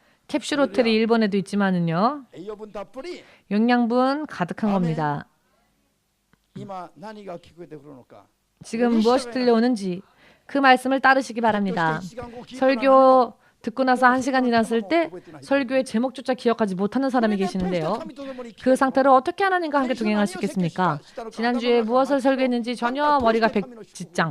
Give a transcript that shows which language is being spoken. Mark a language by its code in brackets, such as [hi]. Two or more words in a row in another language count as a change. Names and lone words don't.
[ko] 캡슐 호텔이 일본에도 있지만은요. [ja] 栄養分たっぷり [ko] 영양분 가득한 겁니다. [ja] 今何が聞こえてくるのか [ko] 지금 무엇이 들려오는지 그 말씀을 따르시기 바랍니다. 설교 듣고 나서 1시간 지났을 때 설교의 제목조차 기억하지 못하는 사람이 계시는데요. 그 상태로 어떻게 하나님과 함께 동행할 수 있겠습니까? 지난주에 무엇을 설교했는지 전혀 머리가 백지장.